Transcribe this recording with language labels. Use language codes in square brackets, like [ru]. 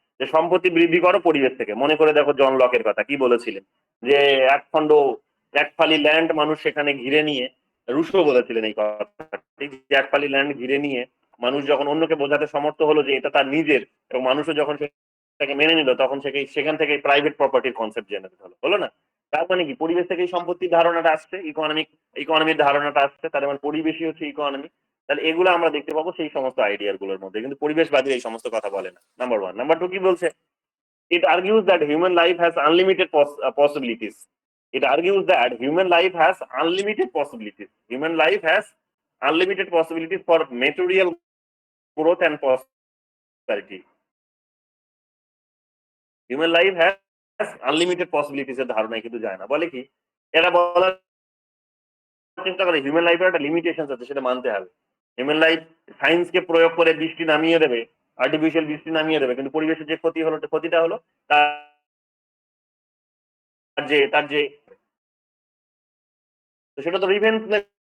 [bn] যে সম্পত্তি বৃদ্ধি করো পরিবেশ থেকে। মনে করে দেখো জন লকের কথা কি বলেছিলেন, যে এক ফালি ল্যান্ড মানুষ সেখানে ঘিরে নিয়ে, রুশো বলেছিলেন এই কথাটি, যে এক ফালি ল্যান্ড ঘিরে নিয়ে মানুষ যখন অন্যকে বোঝাতে সমর্থ হলো যে এটা তার নিজের, এবং মানুষও যখন সেটাকে মেনে নিল, তখন সেখান থেকে প্রাইভেট প্রপার্টির কনসেপ্ট জেনারেট হলো না? তার মানে কি, পরিবেশ থেকে সম্পত্তির ধারণাটা আসছে, ইকোনমির ধারণাটা আসছে, তার মানে পরিবেশই হচ্ছে ইকোনমি। তাহলে এগুলো আমরা দেখতে পাবো সেই সমস্ত আইডিয়া গুলোর মধ্যে, কিন্তু পরিবেশবাদী এই সমস্ত কথা বলে না। নাম্বার 1। নাম্বার 2 কি বলছে, [en] it argues that human life has unlimited possibilities. It argues that human life has unlimited possibilities. Human life has unlimited possibilities for material growth and prosperity. Human life has unlimited possibilities [bn] এর ধারণায় কিন্তু যায় না। বলে কি, এরা বলার চেষ্টা করে হিউম্যান লাইফের একটা লিমিটেশন আছে, সেটা মানতে হবে। হিউম্যান লাইফ সায়েন্সকে প্রয়োগ করে বৃষ্টি নামিয়ে দেবে, আর্টিফিশিয়াল বৃষ্টি নামিয়ে দেবে, কিন্তু পরিবেশের যে ক্ষতিটা হলো তার যে তো সেটা তো রিভেন্স নেবে।